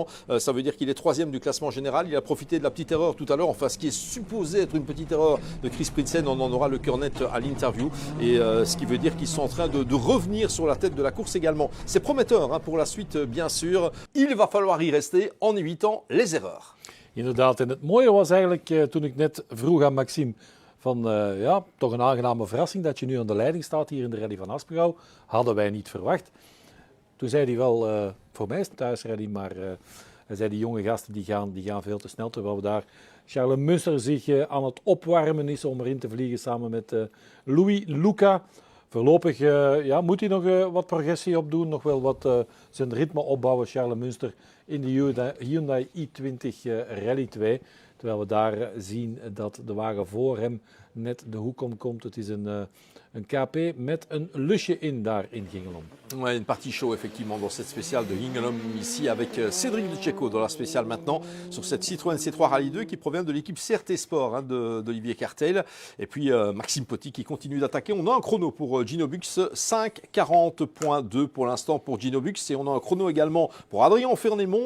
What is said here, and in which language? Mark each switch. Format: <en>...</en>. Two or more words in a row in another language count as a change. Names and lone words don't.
<fr>Ça veut dire qu'il est 3e du classement général. Il a profité de la petite erreur tout à l'heure, enfin ce qui est supposé être une petite erreur de Chris Prinsen. On en aura le cœur net à l'interview et ce qui veut dire qu'ils sont en train de revenir sur la tête de la course également. C'est prometteur pour la suite bien sûr. Il va falloir y rester en évitant les erreurs.</fr> <nl>Inderdaad, en het mooie was eigenlijk toen ik net vroeg aan Maxime van ja, toch een aangename verrassing dat je nu aan de leiding staat hier in de Rally van Aspengouw. Hadden wij niet verwacht. Toen zei hij wel, voor mij is het thuisrally, maar hij zei die jonge gasten die gaan veel te snel. Terwijl we daar Charles Munster zich aan het opwarmen is om erin te vliegen samen met Louis Luca. Voorlopig moet hij nog wat progressie opdoen, nog wel wat zijn ritme opbouwen, Charles Munster, in de Hyundai i20 Rally 2. Terwijl we daar zien dat de wagen voor hem net de hoek omkomt. Het is een KP met een lusje in daar in Gingelom.</nl> <fr>Ouais, une partie chaud effectivement dans cette spéciale de Gingelom ici avec Cédric Ducecco dans la spéciale maintenant sur cette Citroën C3 Rallye 2 qui provient de l'équipe CRT Sport d'Olivier Cartel et puis Maxime Potty qui continue d'attaquer. On a un chrono pour Gino Bux, 5:40.2 pour l'instant pour Gino Bux et on a un chrono également pour Adrien Fernémont.</fr>